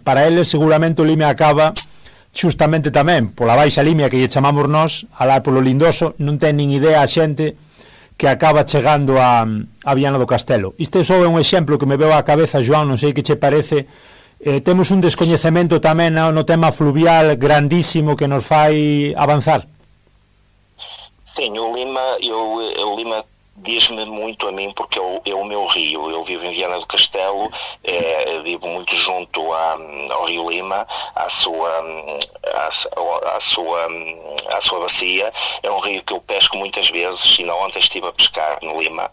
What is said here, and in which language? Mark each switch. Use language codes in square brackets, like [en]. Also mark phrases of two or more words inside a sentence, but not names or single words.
[gl] Para eles seguramente o Limia acaba xustamente tamén pola Baixa Limia, que lle chamamos nós, alá polo Lindoso. Non ten nin idea a xente que acaba chegando a Viana do Castelo. Isto só é un exemplo que me veo á cabeza, João, non sei que che parece. Temos un descoñecemento tamén no tema fluvial grandísimo que nos fai avanzar. [pt] Sim, o Lima diz-me muito a mim, porque é o meu rio. Eu vivo em Viana do Castelo, vivo muito junto ao Rio Lima, à sua bacia. É um rio que eu pesco muitas vezes, e não ontem estive a pescar no Lima.